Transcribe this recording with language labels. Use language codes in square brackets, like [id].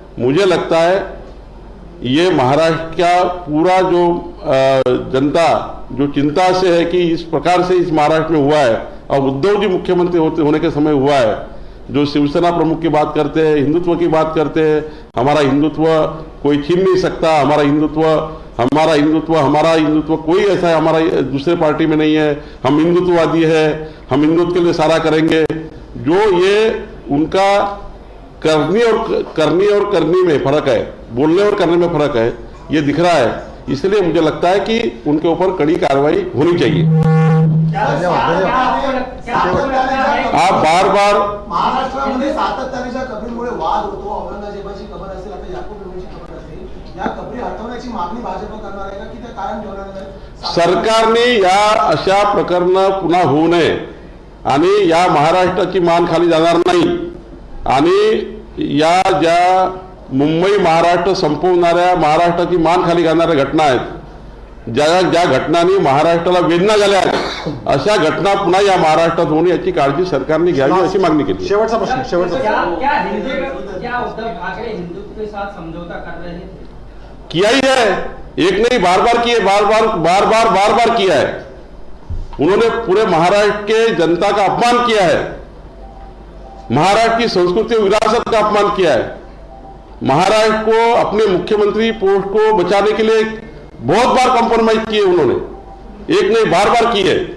[hi] मुझे लगता है ये महाराष्ट्र का पूरा जो जनता जो चिंता से है कि इस प्रकार से इस महाराष्ट्र में हुआ है और उद्धव जी मुख्यमंत्री होने के समय हुआ है, जो शिवसेना प्रमुख की बात करते हैं, हिंदुत्व की बात करते हैं, हमारा हिंदुत्व कोई छीन नहीं सकता, हमारा हिंदुत्व कोई ऐसा है हमारा दूसरे पार्टी में नहीं है, हम हिंदुत्ववादी है, हम हिंदुत्व के लिए सारा करेंगे। जो ये उनका करनी और करनी में फर्क है, बोलने और करने में फर्क है, ये दिख रहा है। इसलिए मुझे लगता है कि उनके ऊपर कड़ी कार्रवाई होनी चाहिए। आप बार बार [mr] महाराष्ट्रामध्ये सातत्याने कबरीमुळे वाद होतो, औरंगजेबाची कबर असेल, आता याकूब मेननची कबर असेल, या कबरी हटवण्याची मागणी भाजप करणार आहे का की ते कायम ठेवणार आहे? सरकारने या अशा प्रकरण पुन्हा होऊ नये आणि या महाराष्ट्राची मान खाली जाणार नाही आणि या ज्या मुंबई महाराष्ट्र संपवणाऱ्या महाराष्ट्राची मान खाली घालणाऱ्या घटना आहेत, ज्या घटनांनी महाराष्ट्राला वेदना झाल्या आहेत, अशा घटना पुन्हा या महाराष्ट्रात होणे याची काळजी सरकारने घ्यावी अशी मागणी केली। शेवटचा प्रश्न [hi] क्या उद्धव ठाकरे हिंदुत्व के साथ समझौता कर रहे थे? किया ही है, एक नहीं बार बार किया है। उन्होंने पूरे महाराष्ट्र के जनता का अपमान किया है, महाराष्ट्र की संस्कृति विरासत का अपमान किया है, महाराष्ट्र को अपने मुख्यमंत्री पोस्ट को बचाने के लिए बहुत बार कॉम्प्रोमाइज किए उन्होंने, एक नहीं बार किए।